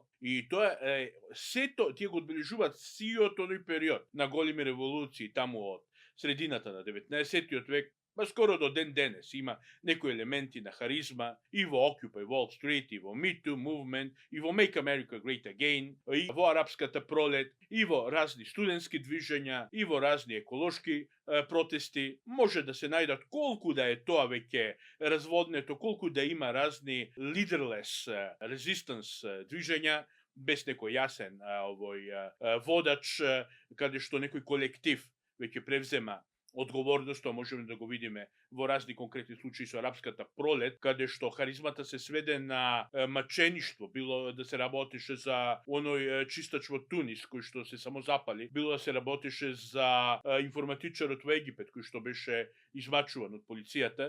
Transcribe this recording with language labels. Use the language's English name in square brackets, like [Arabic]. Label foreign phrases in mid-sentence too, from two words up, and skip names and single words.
[Macedonian] И тоа е сето, тие го одбележуваат сиот оној период на големи револуции таму од средината на 19-тиот век, па скоро до ден денес има некои елементи на харизма и во Occupy Wall Street, и во Me Too Movement, и во Make America Great Again, и во арапската пролет, и во разни студентски движења, и во разни еколошки протести. Може да се најдат колку да е тоа веќе разводнето, колку да има разни [English] leaderless resistance [Macedonian] движења, без некој јасен водач, каде што некој колектив веќе превзема одговорноста, можеме да го видиме во разни конкретни случаи со арапската пролет, каде што харизмата се сведе на мачеништво, било да се работеше за оној чистач во Тунис кој што се самозапали, било да се работеше за информатичарот во Египет кој што беше измачуван од полицијата.